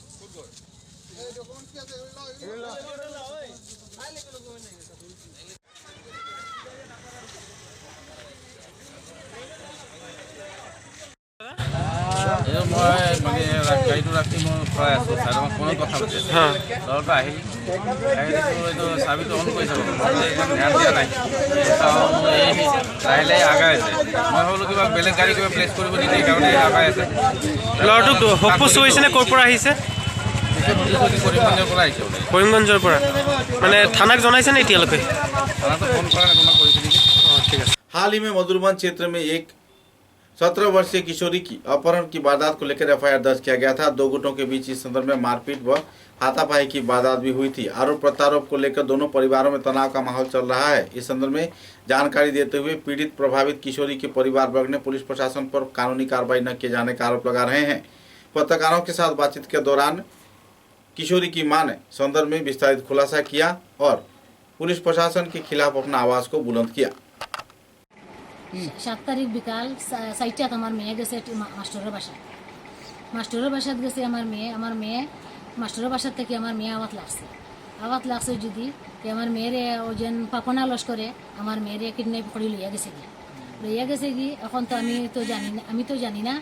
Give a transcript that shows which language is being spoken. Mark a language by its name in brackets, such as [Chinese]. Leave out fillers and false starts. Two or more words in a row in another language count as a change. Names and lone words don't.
[Assamese] মই মানে গাড়ীটো ৰাখি মই থৈ আছোঁ ছাইডত ফোনত কথা পাতি ল'ৰাটো আহিল এইটো চাবিটো অন কৰি চাব ধ্যান দিয়া নাই লাহে লাহে আগাই আছে। মই ভাবিলোঁ কিবা বেলেগ গাড়ী কিবা প্লেচ কৰিব নেকি, সেইকাৰণে আগাই আছে। ল'ৰাটোক হোপপোষ্ট হৈছেনে, ক'ৰ পৰা আহিছে? কৰিমগঞ্জৰ পৰা আহিছে। কৰিমগঞ্জৰ পৰা মানে থানাক জনাইছেনে এতিয়ালৈকে? থানাটো ফোন কৰা নাই, কোনোবা কৰিছে নেকি? ঠিক আছে। [Hindi] हाल ही में मधुरबन क्षेत्र में एक 17 वर्षीय किशोरी की अपहरण की वारदात को लेकर एफआईआर दर्ज किया गया था। दो गुटों के बीच इस संदर्भ में मारपीट व हाथापाई की वारदात भी हुई थी। आरोप प्रत्यारोप को लेकर दोनों परिवारों में तनाव का माहौल चल रहा है। इस संदर्भ में जानकारी देते हुए पीड़ित प्रभावित किशोरी के परिवार वर्ग ने पुलिस प्रशासन पर कानूनी कार्रवाई न किए जाने का आरोप लगा रहे हैं। पत्रकारों के साथ बातचीत के दौरान किशोरी की मां ने संदर्भ में विस्तारित खुलासा किया और पुलिस प्रशासन के खिलाफ अपना आवाज को बुलंद किया। [Bangla] 7 তারিখ বিকাল 4টাত আমার মেয়ে গেছে মাস্টারের বাসাত গেছে। আমার মেয়ে মাস্টারের বাসার থেকে আমার মেয়ে আওয়াত লাগছে যদি আমার মেয়েরে ওজন পাপনা লস্করে আমার মেয়েরে কিডন্যাপ করে লইয়া গেছে কি এখন তো আমি তো জানি না।